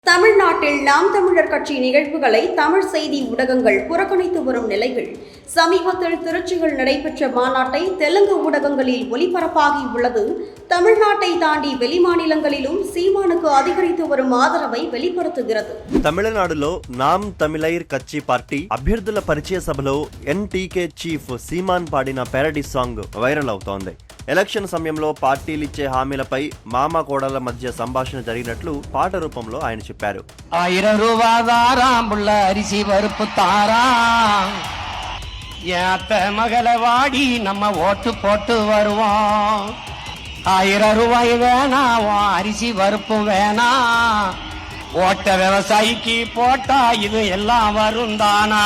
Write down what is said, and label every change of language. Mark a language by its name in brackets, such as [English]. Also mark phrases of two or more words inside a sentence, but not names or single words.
[Tamil] தமிழ்நாட்டில் நாம் தமிழர் கட்சி நிகழ்வுகளை தமிழ் செய்தி ஊடகங்கள் புறக்கணித்து வரும் நிலையில் சமீபத்தில் திருச்சியில் நடைபெற்ற மாநாட்டை தெலுங்கு ஊடகங்களில் ஒளிபரப்பாகி உள்ளது தமிழ்நாட்டை தாண்டி வெளிமாநிலங்களிலும் சீமானுக்கு அதிகரித்து வரும் ఆదరவை வெளிப்படுத்துகிறது. [Telugu] తమిళనాడులో నామ్ తమిళైర్ కచ్చి పార్టీ అభ్యర్థుల పరిచయ సభలో ఎన్టీకే చీఫ్ సీమాన్ పాడిన [English] parody song [Telugu] వైరల్ అవుతోంది. ఎలక్షన్ సమయంలో పార్టీలిచ్చే హామీలపై మామ కోడల మధ్య సంభాషణ జరిగినట్లు పాట రూపంలో ఆయన చెప్పారు. [Tamil] 1000 ரூபாதாராம் புள்ள அரிசி பருப்பு தாரா ஏத்த மகள வாடி நம்ம ஓட்டு போட்டு வருவோம். 1000 ரூபாய் வேணாம் அரிசி பருப்பு வேணாம் ஓட்ட விவசாயிக்கு போட்டா இது எல்லாம் வரும் தானா.